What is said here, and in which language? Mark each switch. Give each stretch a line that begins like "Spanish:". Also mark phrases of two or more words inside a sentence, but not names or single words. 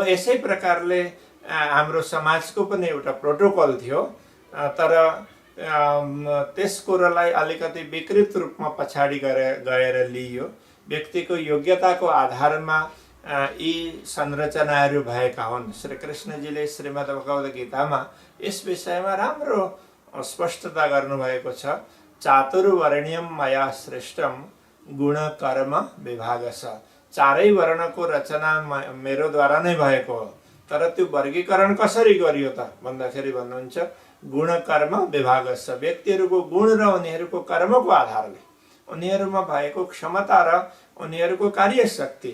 Nepali: यसै प्रकारले हाम्रो समाजको पनि एउटा प्रोटोकल थियो, तर त्यस कुरोलाई अलिकति विकृत रूपमा पछाडि गएर लिइयो। व्यक्तिको योग्यताको आधारमा यी संरचनाहरू भएका हुन्। श्री कृष्णजीले श्रीमद् भगवद् गीतामा यस विषयमा राम्रो स्पष्टता गर्नुभएको छ।
Sanskrit: चातुर्वर्ण्यम मया सृष्टम गुण कर्म विभागश।
Nepali: चारै वर्णको रचना मेरोद्वारा नै भएको हो, तर त्यो वर्गीकरण कसरी गरियो त भन्दाखेरि भन्नुहुन्छ
Sanskrit: गुण कर्म विभागश।
Nepali: व्यक्तिहरूको गुण र उनीहरूको कर्मको आधारले, उनीहरूमा भएको क्षमता र उनीहरूको कार्यशक्ति।